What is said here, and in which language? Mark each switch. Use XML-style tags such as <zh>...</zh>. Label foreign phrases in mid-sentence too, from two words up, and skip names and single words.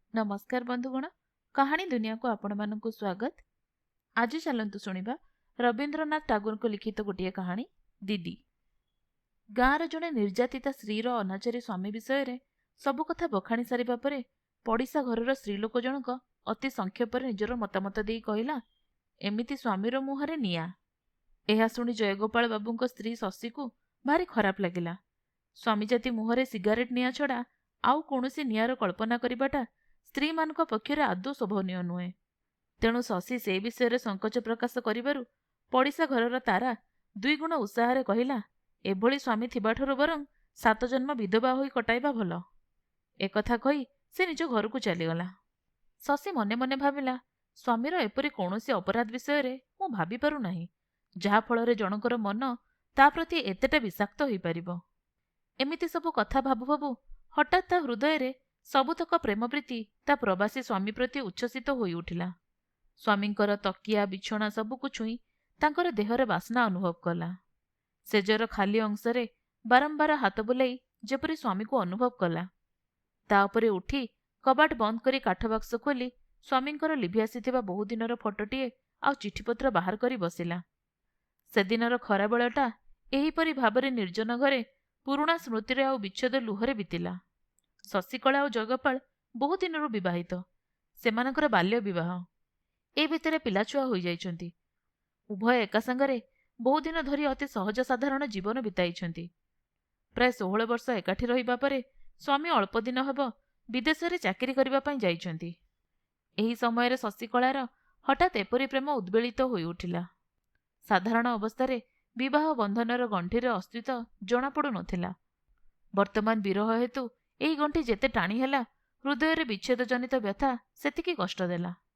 <or>ନମସ୍କାର ବନ୍ଧୁଗଣ, କାହାଣୀ ଦୁନିଆ କୁ ଆପଣମାନଙ୍କ ସ୍ୱାଗତ। ଆଜି ଚାଲନ୍ତୁ ଶୁଣା ରବୀନ୍ଦ୍ରନାଥ ଟାଗୋର କୁ ଲିଖିତ ଗୋଟେ କାହାଣୀ ଦିଦି। ଗାଁର ଜଣେ ନିର୍ଯାତିତା ସ୍ତ୍ରୀର ଅନାଚାରୀ ସ୍ୱାମୀ ବିଷୟ ସବୁ କଥା ବଖାଣି ସାରିବା ପରେ ପଡ଼ିଶା ଘରର ସ୍ତ୍ରୀଲୋକ ଜଣକ ଅତି ସଂକ୍ଷେପ ନିଜର ମତାମତ ଦେଇ କହିଲା, ଏମିତି ସ୍ୱାମୀର ମୁହଁରେ ନିଆ। ଏହା ଶୁଣି ଜୟଗୋପାଳ ବାବୁଙ୍କ ସ୍ତ୍ରୀ ଶଶୀ କୁ ଭାରି ଖରାପ ଲାଗିଲା। ସ୍ୱାମୀ ଜାତି ମୁହଁରେ ସିଗାରେଟ ନିଆ ଛଡ଼ା ଆଉ କୌଣସି ନିଆର କଳ୍ପନା କରିବାଟା ସ୍ତ୍ରୀ ମାନଙ୍କ ପକ୍ଷରେ ଆଦୌ ଶୋଭନୀୟ ନୁହେଁ। ତେଣୁ ଶଶୀ ସେ ବିଷୟ ସଙ୍କୋଚ ପ୍ରକାଶ କରିବାରୁ ପଡ଼ିଶା ଘରର ତାରା ଦୁଇ ଗୁଣ ଉତ୍ସାହ କହିଲା, ଏଭଳି ସ୍ୱାମୀ ଥିବାଠାରୁ ବରଂ 7 ଜନ୍ମ ବିଧବା ହୋଇ କଟାଇବା ଭଲ। ଏକଥା କହି ସେ ନିଜ ଘର କୁ ଚାଲିଗଲା। ଶଶୀ ମନେ ମନେ ଭାବିଲା, ସ୍ୱାମୀର ଏପରି କୌଣସି ଅପରାଧ ବିଷୟ ମୁଁ ଭାବି ପାରୁ ନାହିଁ, ଯାହା ଫଳରେ ଜଣକର ମନ ତା ପ୍ରତି ଏତେଟା ବିଷାକ୍ତ ହୋଇ ପାରିବ। ଏମିତି ସବୁ କଥା ଭାବୁ ଭାବୁ ହଠାତ ତା ହୃଦୟ ସବୁତକ ପ୍ରେମ ପ୍ରୀତି ତା ପ୍ରବାସୀ ସ୍ୱାମୀ ପ୍ରତି ଉଚ୍ଛ୍ୱସିତ ହୋଇ ଉଠିଲା। ସ୍ୱାମୀଙ୍କର ତକିଆ ବିଛଣା ସବୁକୁ ଛୁଇଁ ତାଙ୍କର ଦେହରେ ବାସନା ଅନୁଭବ କଲା। ସେଜର ଖାଲି ଅଂଶରେ ବାରମ୍ବାର ହାତ ବୁଲାଇ ଯେପରି ସ୍ୱାମୀ କୁ ଅନୁଭବ କଲା। ତା ଉପରେ ଉଠି କବାଟ ବନ୍ଦ କରି କାଠ ବାକ୍ସ ଖୋଲି ସ୍ୱାମୀଙ୍କର ଲେଖି ଆସିଥିବା ବହୁ ଦିନର ଫଟୋଟିଏ ଆଉ ଚିଠିପତ୍ର ବାହାର କରି ବସିଲା। ସେଦିନର ଖରା ବେଳଟା ଏହିପରି ଭାବରେ ନିର୍ଜନ ଘରେ ପୁରୁଣା ସ୍ମୃତିର ଆଉ ବିଚ୍ଛେଦ ଲୁହରେ ବିତିଲା। ଶଶିକଳା ଔର ଜୟଗୋପାଳ ବହୁ ଦିନରୁ ବିବାହିତ, ସେମାନଙ୍କର ବାଲ୍ୟ ବିବାହ। ଏ ଭିତରେ ପିଲାଛୁଆ ହୋଇ ଯାଇଛନ୍ତି। ଉଭୟ ଏକା ସଙ୍ଗରେ ବହୁ ଦିନ ଧରି ଅତି ସହଜ ସାଧାରଣ ଜୀବନ ବିତାଇଛନ୍ତି। ପ୍ରାୟ 16 ବର୍ଷ ଏକାଠି ରହିବା ପରେ ସ୍ୱାମୀ ଅଳ୍ପ ଦିନ ହେବ ବିଦେଶ ରେ ଚାକିରି କରିବା ପାଇଁ ଯାଇଛନ୍ତି। ଏହି ସମୟ ଶଶିକଳାର ହଠାତ ଏପରି ପ୍ରେମ ଉଦ୍ବେଳିତ ହୋଇ ଉଠିଲା। ସାଧାରଣ ଅବସ୍ଥା ବିବାହ ବନ୍ଧନର ଗଣ୍ଠିର ଅସ୍ତିତ୍ୱ ଜଣା ପଡ଼ୁ ନଥିଲା। ବର୍ତ୍ତମାନ ବିରହ ହେତୁ ଏହି ଗଣ୍ଠି ଯେତେ ଟାଣି ହେଲା ହୃଦୟ ବିଚ୍ଛେଦ ଜନିତ ବ୍ୟଥା ସେତିକି କଷ୍ଟ ଦେଲା।</or>